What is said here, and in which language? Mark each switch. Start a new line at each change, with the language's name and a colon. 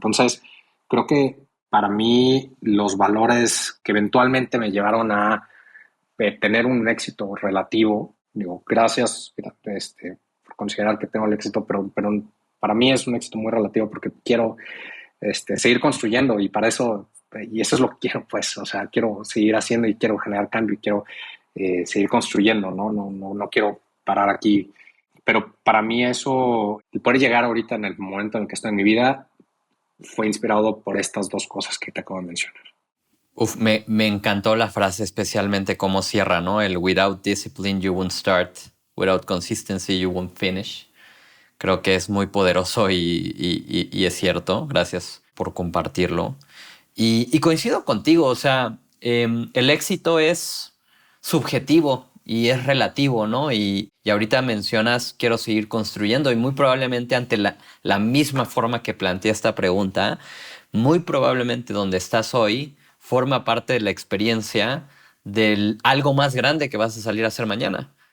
Spanish: Entonces, creo que para mí los valores que eventualmente me llevaron a tener un éxito relativo, digo, gracias por considerar que tengo el éxito, pero para mí es un éxito muy relativo porque quiero seguir construyendo y para eso, y eso es lo que quiero, pues, o sea, quiero seguir haciendo y quiero generar cambio y quiero seguir construyendo, ¿no? No quiero parar aquí. Pero para mí eso, el poder llegar ahorita en el momento en el que estoy en mi vida, fue inspirado por estas dos cosas que te acabo de mencionar. Uf, me encantó la frase, especialmente cómo cierra, ¿no?
English: El without discipline you won't start, without consistency you won't finish.
Spanish: Creo que es muy poderoso y es cierto. Gracias por compartirlo. Y coincido contigo, o sea, el éxito es subjetivo y es relativo, ¿no? Y ahorita mencionas, quiero seguir construyendo y muy probablemente ante la misma forma que planteé esta pregunta, muy probablemente donde estás hoy forma parte de la experiencia del algo más grande que vas a salir a hacer mañana.